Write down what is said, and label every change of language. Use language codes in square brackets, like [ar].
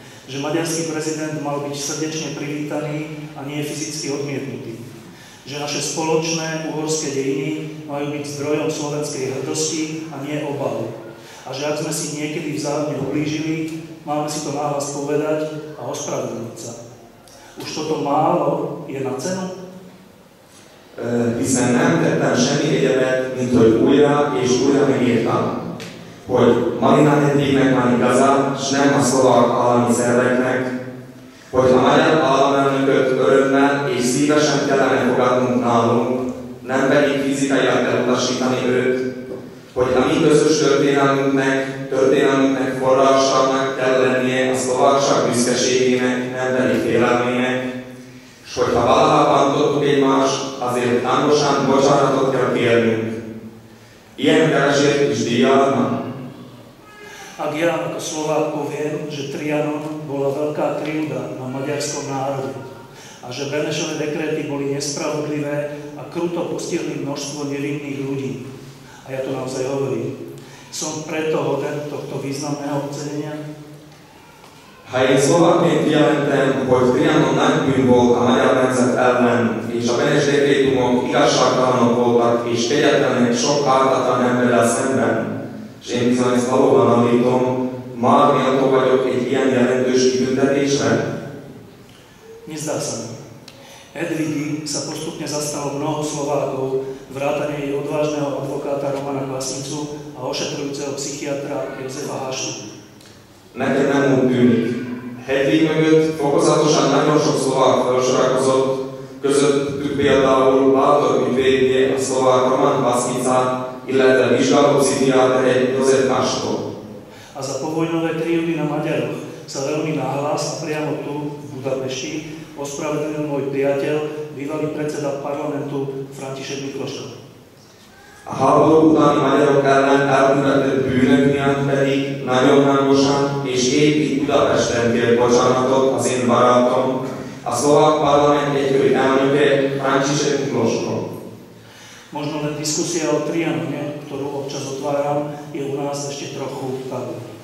[sk] Že maďarský prezident mal byť srdečne privítaný a nie fyzicky odmietnutý. Že naše spoločné uhorské dejiny majú byť zdrojom slovenskej hrdosti a nie obavu. A že ak sme si niekedy vzájomne ublížili, Máme si to nahlas povedať a ospravedlniť sa. Už toto málo je na cenu? [hu] Hiszen nem tettem semmi egyebet, mint hogy újra és újra megírtam, hogy Malina Hedvignek van igaza, s nem a szlovák állami szerveknek, hogy a magyar államelnököt örömmel és szívesen kellene fogadnunk nálunk, nem pedig fizikailag elutasítani őt, hogy a mi közös történelmünknek forrásának kell lennie a szlovákság büszkeségének, nem pedig félelmének, és hogyha valaha bántottuk egymást, azért hangosan bocsánatot kell kérnünk. Ilyen keresést is díjadnak. [sk] Ak ja ako Slovák poviem, že Trianon bola veľká krivda na maďarskom národe a že Benešové dekréty boli nespravodlivé a kruto postihli množstvo nevinných ľudí, a ja to naozaj hovorím, som preto hoden tohto významného ocenenia? [hu] Ha én szlovákként jelentem, hogy Trianon nagy bűn volt a magyar nemzet ellen, és a Benes dekrétumok igazságtalanok voltak, és kegyetlenek sok ártatlan emberrel szemben, és én bizony ezt valóban állítom, már méltó vagyok egy ilyen jelentős kibüntetésre? [sk] Nezdá sa mi. Hedvigi sa postupne zastalo mnoho Slovákov, vrátane jej odvážneho advokáta Romana Kvasnicu a ošetrujúceho psychiatra Jozefa Hašu. [hu] Nekem nem úgy tűnik. Hedvig mögött fokozatosan nagyon sok szlovák felsorakozott, közöttük például bátor ügyvédje a szlovák Roman Kvasnica, illetve vizsgáló pszichiátere Jozef Haštó. [sk] A za povojnové krivdy na Maďaroch sa veľmi nahlas a priamo tu v Budapešti ospravedlnil môj priateľ, bývalý predseda parlamentu František Mikloško. [hu] A háború utáni magyarok ellen elkövetett bűnök miatt pedig nagyon hangosan és épp itt Budapesten kért bocsánatot az én barátom, a szlovák parlament egykori elnöke František Mikloško. [sk] Možno len diskusia o Trianone, ktorú občas otváram, je u nás ešte trochu tabu.